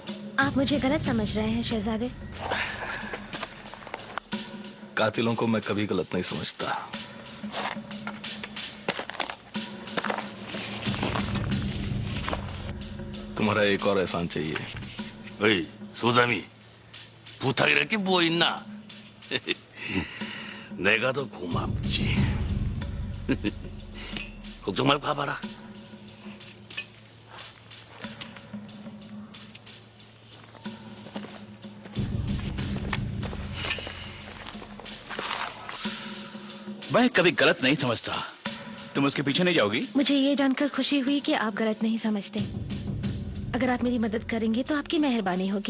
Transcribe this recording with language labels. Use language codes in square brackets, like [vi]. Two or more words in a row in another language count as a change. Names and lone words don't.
[hi] आप मुझे गलत समझ रहे हैं शहजादे। कातिलों को मैं कभी गलत नहीं समझता। तुम्हारा एक और एहसान चाहिए। [ko] 어이, 소장이 부탁이랄 게 뭐 있나? 내가 더 고맙지. 걱정 말고 가봐라. [hi] मैं कभी गलत नहीं समझता। तुम उसके पीछे नहीं जाओगी? मुझे ये जानकर खुशी हुई कि आप गलत नहीं समझते। अगर आप मेरी मदद करेंगे तो आपकी मेहरबानी होगी।